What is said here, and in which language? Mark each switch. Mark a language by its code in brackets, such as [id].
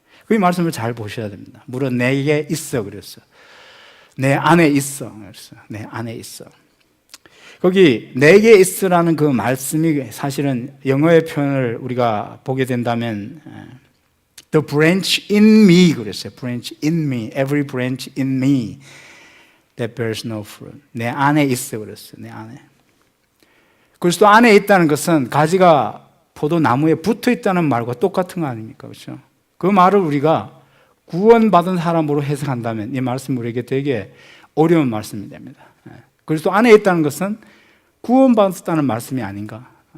[ko] 그 말씀을 잘 보셔야 됩니다. 무릇 내게 있어 그랬어요. 내 안에 있어 그랬어요. 내 안에 있어. 거기 내게 있으라는 그 말씀이 사실은 영어의 표현을 우리가 보게 된다면 [en] The branch in me [ko] 그랬어요. [en] Branch in me, every branch in me that bears no fruit. [ko] 내 안에 있어 그랬어요. 내 안에. 그리스도 안에 있다는 것은 가지가 포도나무에 붙어 있다는 말과 똑같은 거 아닙니까? 그렇죠? 그 말을 우리가 구원받은 사람으로 해석한다면 이 말씀 우리에게 되게 어려운 말씀이 됩니다. 그리스도 안에 있다는 것은 구원받았다는 말씀이 아닌가?